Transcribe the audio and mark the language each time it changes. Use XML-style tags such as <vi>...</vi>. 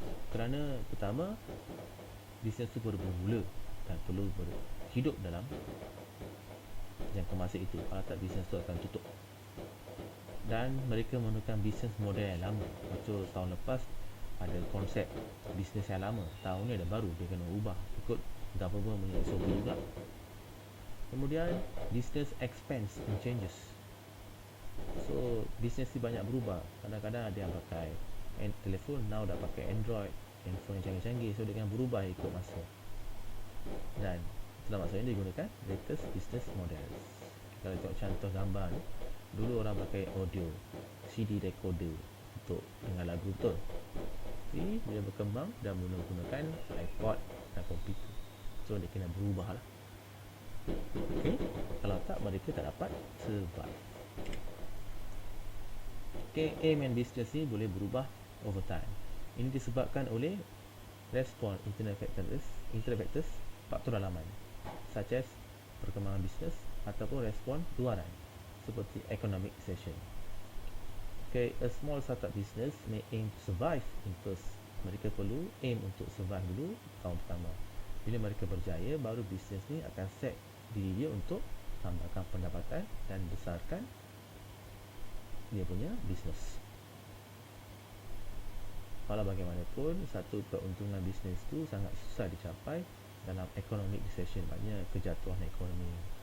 <ms>Kerana pertama, business tu baru bermula dan perlu hidup dalam jangka masa itu. Kalau tak, business tu akan tutup. Dan mereka menggunakan business model yang lama. Macam tahun lepas ada konsep bisnes yang lama, tahun ni ada baru, dia kena ubah ikut government punya SOP juga. Kemudian</ms> <en>business expense and changes.</en> <ms>So bisnes ni banyak berubah. Kadang-kadang ada yang pakai telefon, now dah pakai Android, handphone yang canggih-canggih. So dia akan berubah ikut masa. Dan itulah maksudnya dia gunakan</ms> <en>latest business models.</en> <ms>Kalau tengok contoh gambar ni, dulu orang pakai audio, CD recorder untuk dengar lagu, betul? Tapi bila berkembang dan menggunakan iPod dan komputer, so dia kena berubah lah. Okey, kalau tak mereka tak dapat survive. Okey, aim and business ni boleh berubah</ms> <en>over time.</en> <ms>Ini disebabkan oleh respon</ms> <en>internal factors,</en> <ms>faktor dalaman,</ms> <en>such as</en> <ms>perkembangan bisnes ataupun respon luaran seperti</ms> <en>economic recession. Okay, a small startup business may aim to survive in first.</en> <ms>Mereka perlu aim untuk survive dulu tahun pertama. Bila mereka berjaya, baru bisnes ni akan set diri dia untuk tambahkan pendapatan dan besarkan dia punya bisnes. Walau bagaimanapun, satu keuntungan bisnes tu sangat susah dicapai dalam</ms> <en>economic recession,</en> <ms>maknanya kejatuhan ekonomi.</ms>